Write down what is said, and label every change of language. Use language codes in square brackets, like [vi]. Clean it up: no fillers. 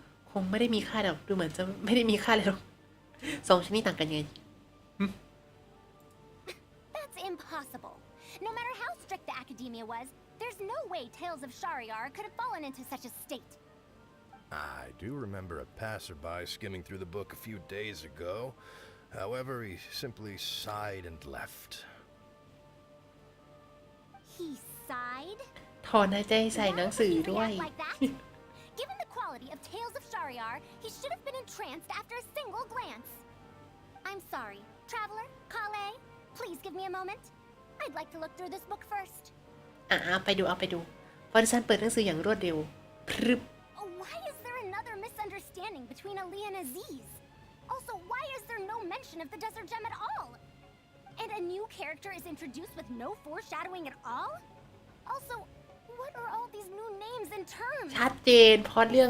[th] คงไม่ได้มีค่าหรอกดูเหมือนจะไม่ได้มีค่าเลยหรอก2 ชนิดต่างกันยังไง [en] That's impossible. No matter how strict the academia was, there's no way Tales of Shariar could have fallen into such a state. I do remember a passerby skimming through the book a few days ago. However, he simply sighed and left. He sighed? [th] ถอนหายใจใส่หนังสือด้วย [en] Why would he react like that? Given the quality of Tales of Shariar, he should have been entranced after a single glance. I'm sorry. Traveler, Kale, please give me a moment. I'd like to look through this book first. [th] ไปดูฟอร์ซันเปิดหนังสืออย่างรวดเร็วพรึบ [en] Why is there another misunderstanding between Aaliyah and Aziz? Also, why is there no mention of the desert gem at all? And a new character is introduced with no foreshadowing at all? Also, what are all these new names and terms? [th] ชัดเจนพอเรื่อง